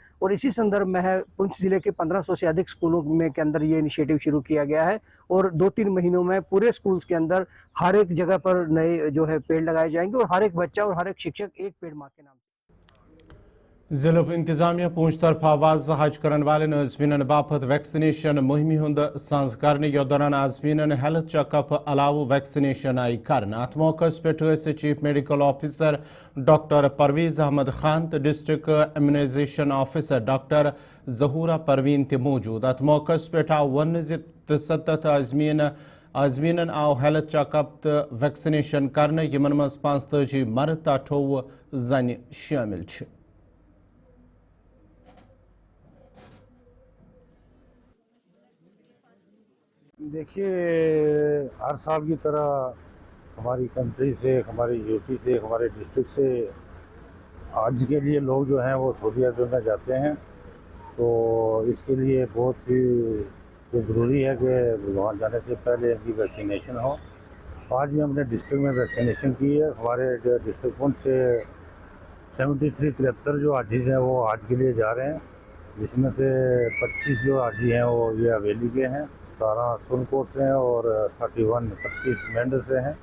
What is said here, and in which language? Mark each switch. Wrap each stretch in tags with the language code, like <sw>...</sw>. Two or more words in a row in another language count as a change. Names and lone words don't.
<hi>और इसी संदर्भ में है पुंछ ज़िले के 1500 से अधिक स्कूलों में के अंदर यह इनिशिएटिव शुरू किया गया है, और 2-3 महीनों में पूरे स्कूल्ज़ के अंदर हर एक जगह पर नए जो है पेड़ लगाए जाएंगे, और हर एक बच्चा और हर एक शिक्षक एक पेड़ माँ के नाम.</hi> <ks>ضلع انتظامیہ پونچھ طرف آواز حج کرن والن عازمین باپت ویکسنیشن مہم ہند ساز کرنے, یتھ دوران عازمین ہیلتھ چیک اپ علاوہ ویکسنیشن آئی کرنے. ات موقع پہ چیف میڈیکل آفیسر ڈاکٹر پرویز احمد خان تو ڈسٹرکٹ امیونائزیشن آفیسر ڈاکٹر ظہورہ پروین تہ موجود. ات موقع پہ آو ون 67 عازمین آو ہیلتھ چیک اپ تو ویکسنیشن کرنے, یمن مز 45 مرد تو 28 زن شامل چھ.</ks> <hi>देखिए, हर साल की तरह हमारी कंट्री से, हमारी यू पी से, हमारे डिस्ट्रिक्ट से आज के लिए लोग जो हैं वो सऊदी अरब में जाते हैं, तो इसके लिए बहुत ही ज़रूरी है कि वहाँ जाने से पहले इनकी वैक्सीनेशन हो। आज भी हमने डिस्ट्रिक्ट में वैक्सीनेशन की है। हमारे डिस्ट्रिक्ट पुंछ से 73 जो हाजीज हैं वो आज के लिए जा रहे हैं, जिसमें से 25 जो हाजी हैं वो ये हवेली के हैं, 17 सुनकोट से हैं और 25 मेंढर से हैं।</hi>